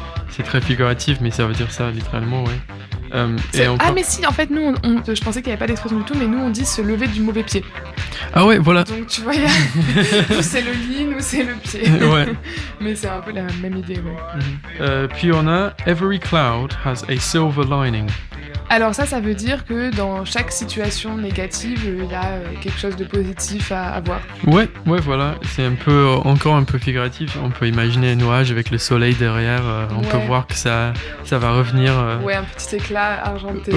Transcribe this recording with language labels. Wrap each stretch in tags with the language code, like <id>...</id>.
<fr>C'est très figuratif, mais ça veut dire ça littéralement, ouais. Mais si, en fait, nous, je pensais qu'il n'y avait pas d'expression du tout, mais nous, on dit se lever du mauvais pied. Ah ouais, voilà. Donc, tu vois, nous, c'est le lit, nous, c'est le pied. Ouais. Mais c'est un peu la même idée, ouais. Puis on a</fr> <en>every cloud has a silver lining.</en> <fr>Alors ça veut dire que dans chaque situation négative, il y a quelque chose de positif à avoir. Ouais, voilà. C'est encore un peu figuratif. On peut imaginer un nuage avec le soleil derrière. On peut voir que ça va revenir. Ouais, un petit éclat argenté.</fr>